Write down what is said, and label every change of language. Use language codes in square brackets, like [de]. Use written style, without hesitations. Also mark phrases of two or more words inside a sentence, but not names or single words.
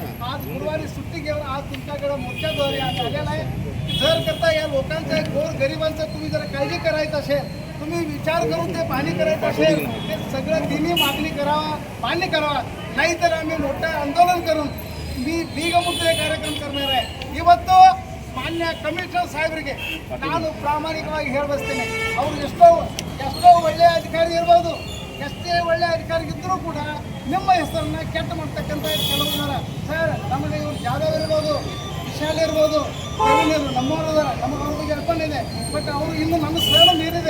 [mr] आज गुरुवारी सुट्टी घेऊन आज तुमच्याकडे मोर्चाद्वारे आज आलेला आहे. जर करता या लोकांच्या गोर गरिबांचं तुम्ही जर काळजी करायचं असेल, तुम्ही विचार करून ते पाणी करायचं असेल, ते सगळं तिन्ही मागणी करावा, मान्य करावा. नाहीतर आम्ही मोठं आंदोलन करून मी बीगमुद्रे कार्यक्रम करणार आहे. [kn] ಇವತ್ತು ಮಾನ್ಯ ಕಮಿಷನರ್ ಸಾಹೇಬರಿಗೆ ನಾನು ಪ್ರಾಮಾಣಿಕವಾಗಿ ಹೇಳಬಯಸ್ತೇನೆ. ಅವರು ಎಷ್ಟೋ ಒಳ್ಳೆಯ ಅಧಿಕಾರಿ ಇರ್ಬೋದು, ಎಷ್ಟೇ ಒಳ್ಳೆಯ ಅಧಿಕಾರಿ ಇದ್ದರೂ ಕೂಡ ನಿಮ್ಮ ಹೆಸರನ್ನ ಕೆಟ್ಟ ಮಾಡ್ತಕ್ಕಂಥ ಕೆಲವು ಜನ ಸರ್, ನಮಗೆ ಇವರು ಜಾಧವ್ ಇರ್ಬೋದು, ವಿಶಾಲ್ ಇರ್ಬೋದು, ಪ್ರವೀಣರು ನಮ್ಮವರು ಇದ್ದಾರೆ, ನಮಗೆ ಅವ್ರ ಬಗ್ಗೆ ಅರ್ಪಣೆ ಬಟ್ ಅವರು ಇನ್ನೂ ನಮ್ಮ ಸ್ಥಳ ಮೀರಿದೆ.